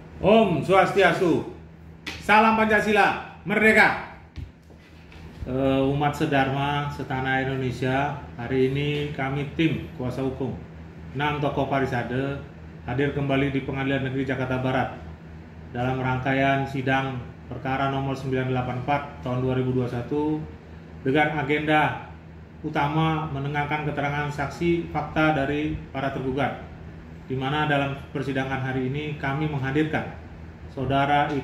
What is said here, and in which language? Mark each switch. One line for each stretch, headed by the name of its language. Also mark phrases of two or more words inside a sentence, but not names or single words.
Sanskrit: Om Swastiastu,
Indonesian: salam Pancasila, merdeka. Umat sedharma setanah Indonesia, hari ini kami tim kuasa hukum 6 tokoh Parisade hadir kembali di Pengadilan Negeri Jakarta Barat dalam rangkaian sidang perkara nomor 984 tahun 2021 dengan agenda utama mendengarkan keterangan saksi fakta dari para tergugat, di mana dalam persidangan hari ini kami menghadirkan Saudara I.